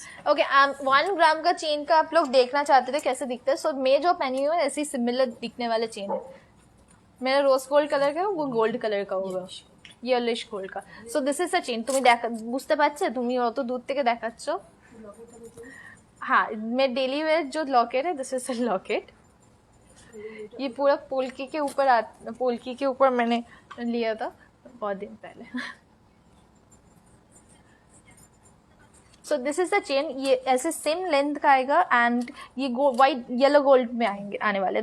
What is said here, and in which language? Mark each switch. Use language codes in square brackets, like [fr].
[hi] Okay 1 ग्राम का chain का आप लोग देखना चाहते थे कैसे दिखता है। सो मैं जो पहनी हुई है ऐसी सिमिलर दिखने वाले चेन है। मेरा रोज गोल्ड कलर का वो गोल्ड कलर का होगा, येलोइश गोल्ड का। [en] So this is a chain. [bn] তুমি বুঝতে পারছো, তুমি অত দূর থেকে দেখাচ্ছ। [hi] हाँ, मैं डेली वेयर जो लॉकेट है [en] This is a locket. [hi] ये पूरा पोल्की के ऊपर पोल्की के ऊपर मैंने लिया था बहुत दिन पहले। [en] So this is the chain. [hi] ये ऐसे सेम लेंथ का आएगा एंड ये वाइट येलो गोल्ड में आने वाले।